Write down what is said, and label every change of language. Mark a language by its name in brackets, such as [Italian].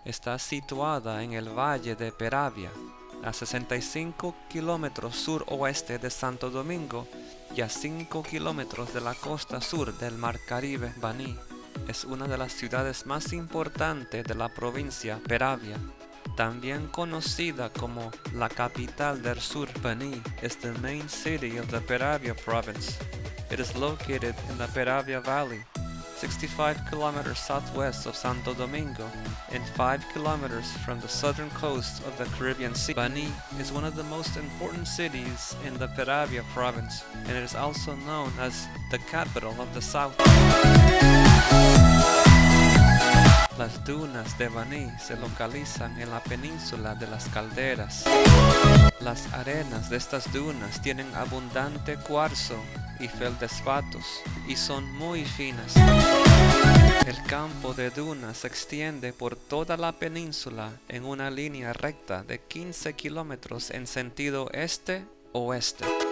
[Spanish] Está situada en el valle de Peravia, a 65 kilómetros suroeste de Santo Domingo y a 5 kilómetros de la costa sur del mar Caribe. Bani es una de las ciudades más importantes de la provincia Peravia, también conocida como la capital del sur. [English] Bani is the main city of the Peravia province. It is located in the Peravia Valley, 65 kilometers southwest of Santo Domingo and 5 kilometers from the southern coast of the Caribbean Sea. Bani is one of the most important cities in the Peravia province, and it is also known as the capital of the south. [Spanish] Las Dunas de Baní se localizan en la península de las Calderas. Las arenas de estas dunas tienen abundante cuarzo y feldespatos y son muy finas. El campo de dunas se extiende por toda la península en una línea recta de 15 kilómetros en sentido este-oeste.